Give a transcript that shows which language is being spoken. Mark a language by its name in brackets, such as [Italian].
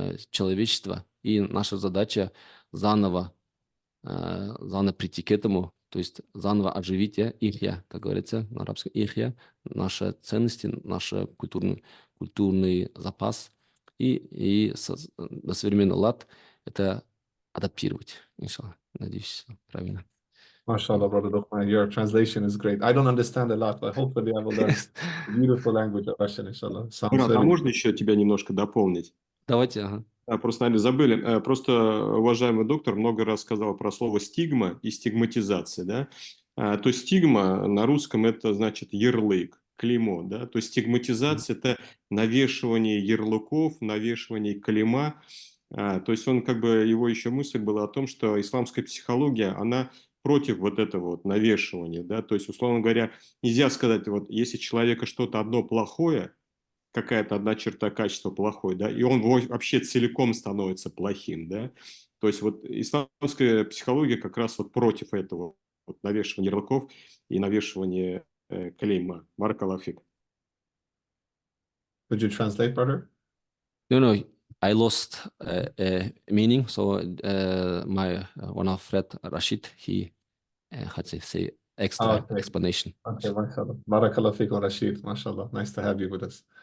[Russian] человечества, и наша задача заново прийти к этому, то есть заново оживить ихья, как говорится на арабском, ихья, наши ценности, наш культурный запас, и на современный лад это адаптировать, иншаллах. Надеюсь, правильно. [English] MashaAllah, Brother Luqman, your translation is great. I don't understand a lot, but hopefully I will learn the beautiful language of Russian, inshallah. [Russian] Брат, а можно еще тебя немножко дополнить? Давайте, ага. Просто, наверное, забыли. Просто уважаемый доктор много раз сказал про слово стигма и стигматизация, да? То есть стигма на русском это значит ярлык, клеймо, да? То есть стигматизация это навешивание ярлыков, навешивание клейма. То есть он как бы, его еще мысль была о том, что исламская психология, она против вот этого вот навешивания, да, то есть, условно говоря, нельзя сказать, вот, если человека что-то одно плохое, какая-то одна черта качества плохой, да, и он вообще целиком становится плохим, да, то есть вот исламская психология как раз вот против этого вот навешивания ярлыков и навешивания клейма. [Arabic] Баракаллаху фик. [English] Would you translate, brother? No, I lost meaning. So my one of friend Rashid, he had to say extra Okay. explanation. Okay, mashallah. Barakallah fikum, Rashid. Mashallah. Nice to have you with us.